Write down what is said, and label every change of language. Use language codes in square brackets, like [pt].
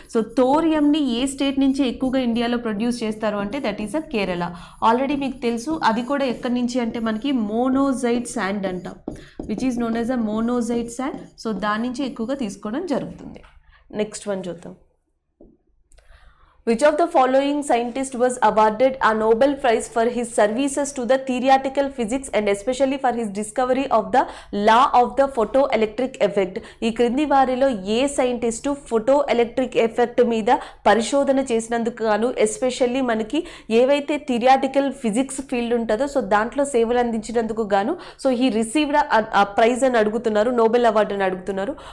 [te] So థోరియంని ఏ state నుంచి ఎక్కువగా ఇండియాలో ప్రొడ్యూస్ చేస్తారు అంటే [en] That is a Kerala. [te] Already మీకు తెలుసు అది కూడా ఎక్కడి నుంచి అంటే మనకి మోనోజైట్ శాండ్ అంటాం, [en] Which is known as a monazite sand. [te] So దాని నుంచి ఎక్కువగా తీసుకోవడం జరుగుతుంది. నెక్స్ట్ వన్ చూద్దాం. [en] Which of the following scientist was awarded a Nobel Prize for his services to the theoretical physics and especially for his discovery of the law of the photoelectric effect? [te] ఈ క్రింది వారిలో ఏ scientist photo electric effect మీద పరిశోధన చేసినందుకు గాను, especially మనకి ఏవైతే theoretical physics field ఉంటుందో సో దాంట్లో సేవలు అందించినందుకు గాను [en] so he received a prize [te] అని అడుగుతున్నారు, నోబెల్ అవార్డు అని అడుగుతున్నారు.